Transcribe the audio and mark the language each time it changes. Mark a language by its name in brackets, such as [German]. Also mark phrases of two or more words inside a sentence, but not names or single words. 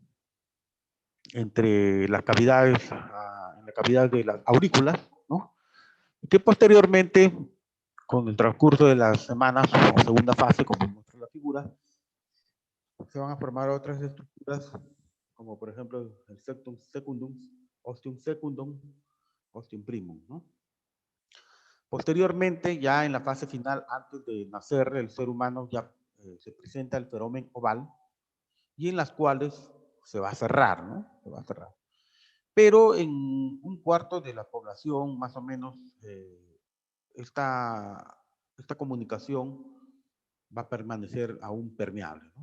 [Spanish] Entre las cavidades, en la cavidad de las aurículas, ¿no? Y que posteriormente, con el transcurso de las semanas, o segunda fase, como muestra la figura, se van a formar otras estructuras, como por ejemplo el [Latin] septum secundum, ostium secundum, ostium primum, [Spanish] ¿no? Posteriormente, ya en la fase final, antes de nacer el ser humano, ya se presenta el foramen oval, y en las cuales se va a cerrar, ¿no? Se va a cerrar. Pero en un cuarto de la población, más o menos, esta comunicación va a permanecer aún permeable, ¿no?